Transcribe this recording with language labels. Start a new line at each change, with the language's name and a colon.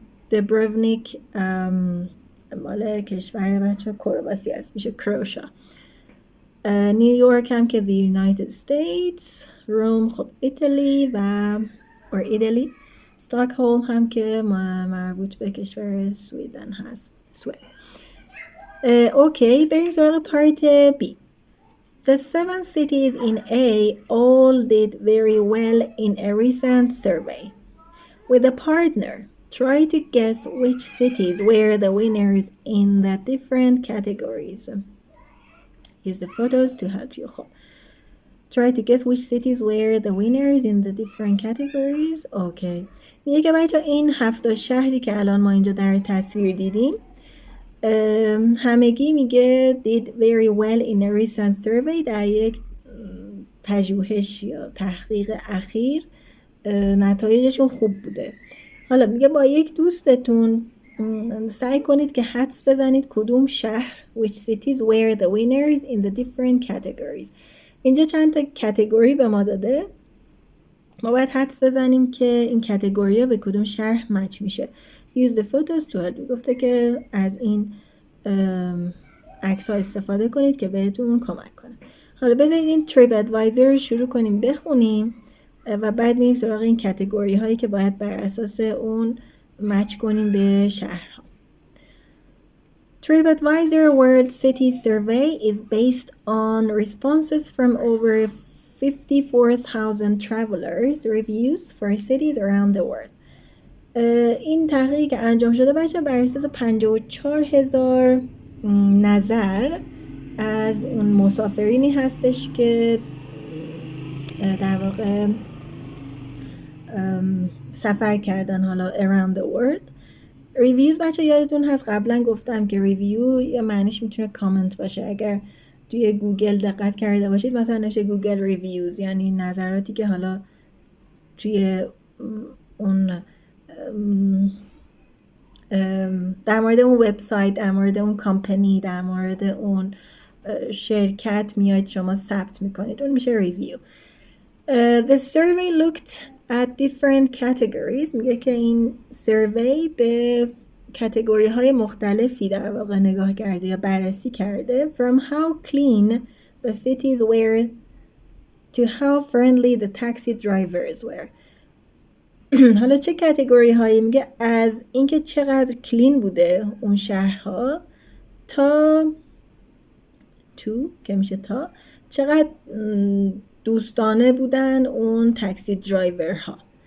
Persian: دبروونیک مال کشور بچه کرواسی هست، میشه کروشا. نیویورک هم که the United States، روم خب ایتالی و or ایتالی، استاکهلم هم که مربوط به کشور سویدن هست، سوئد. اوکی، بریم سراغ پارت بی.
English: The 7 cities in A all did very well in a recent survey. With a partner, try to guess which cities were the winners in the different categories. Use the photos to help you. Try to guess which cities were the winners in the different categories. Okay.
Persian: میگه که بچه این 7 شهری که الان ما اینجا در تصویر دیدیم همگی میگه
English: did very well in a recent survey،
Persian: در یک پژوهش یا تحقیق اخیر نتایجشون خوب بوده. حالا میگه با یک دوستتون سعی کنید که حدس بزنید کدوم شهر
English: which cities were the winners in the different categories.
Persian: اینجا چند تا کتگوری به ما داده، ما باید حدس بزنیم که این کتگوری ها به کدوم شهر مچ میشه.
English: Use the photos to help.
Persian: گفته که از این عکس ها استفاده کنید که بهتون کمک کنه. حالا بذارید این تریپ ادوایزر رو شروع کنیم بخونیم و بعد میریم سراغ این کتگوری هایی که باید بر اساس اون مچ کنیم به شهرها.
English: TripAdvisor World City Survey is based on responses from over 54,000 travelers reviews for cities around the world.
Persian: این تحقیقی که انجام شده بچه بر اساس 54,000 نظر از اون مسافرینی هستش که در واقع سفر کردن حالا
English: around the world.
Persian: ریویوز بچه یادتون هست قبلا گفتم که ریویو یا معنیش میتونه کامنت باشه. اگر توی گوگل دقت کرده باشید مثلا نشه گوگل ریویوز، یعنی نظراتی که حالا توی اون در مورد اون وبسایت، در مورد اون کامپنی، در مورد اون شرکت میاید شما ثبت میکنید، اون میشه ریویو.
English: The survey looked at different categories.
Persian: میگه که این سروی به کتگوری های مختلفی در واقع نگاه کرده یا بررسی کرده.
English: From how clean the cities were to how friendly the taxi drivers were.
Persian: حالا چه کتگوری هایی؟ میگه از اینکه چقدر کلین بوده اون شهرها تا که میشه تا چقدر دوستانه بودن اون تاکسی درایور ها.